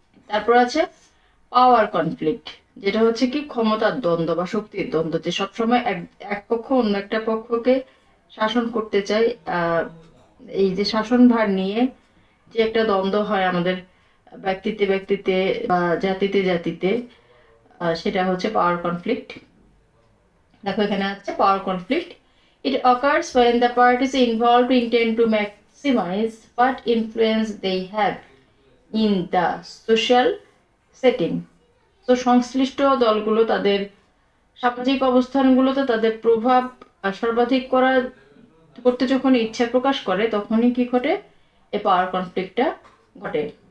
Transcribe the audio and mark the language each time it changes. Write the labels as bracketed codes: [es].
[bn] তারপর আছে পাওয়ার কনফ্লিক্ট, যেটা হচ্ছে কি ক্ষমতার দ্বন্দ্ব বা শক্তির দ্বন্দ্ব, যে সবসময় এক পক্ষ অন্য একটা পক্ষকে শাসন করতে চায়। এই যে শাসনভার নিয়ে যে একটা দ্বন্দ্ব হয় আমাদের ব্যক্তিতে ব্যক্তিতে বা জাতিতে জাতিতে, সেটা হচ্ছে পাওয়ার কনফ্লিক্ট। দেখো এখানে আছে পাওয়ার conflict, [en] it occurs when the parties involved intend to maximize what influence they have in the social setting. [bn] তো সংশ্লিষ্ট দলগুলো তাদের সামাজিক অবস্থানগুলোতে তাদের প্রভাব সর্বাধিক করতে যখন ইচ্ছা প্রকাশ করে, তখনই কি ঘটে, এই পাওয়ার কনফ্লিক্টটা ঘটে।